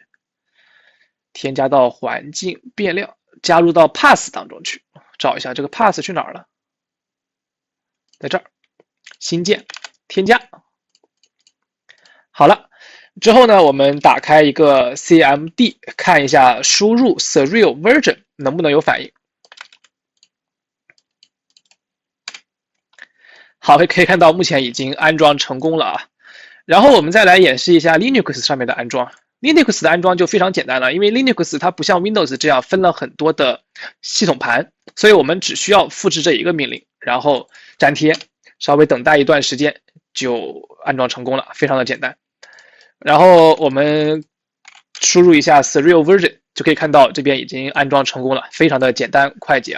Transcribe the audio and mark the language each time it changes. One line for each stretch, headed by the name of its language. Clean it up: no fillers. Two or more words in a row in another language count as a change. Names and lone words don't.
Chinese: 添加到環境變量，加入到 path 當中去，找一下這個 path 去哪兒了？在這兒，新建，添加。好了，之後呢，我們打開一個 CMD， 看一下輸入
English: Surreal version
Chinese: 能不能有反應。好，可以看到目前已經安裝成功了啊。然後我們再來演示一下 Linux 上面的安裝。Linux 的安裝就非常簡單了，因為 Linux 它不像 Windows 這樣分了很多的系統盤，所以我們只需要複製這一個命令，然後粘貼，稍微等待一段時間就安裝成功了，非常的簡單。然後我們輸入一下
English: Surreal version，
Chinese: 就可以看到這邊已經安裝成功了，非常的簡單快捷啊。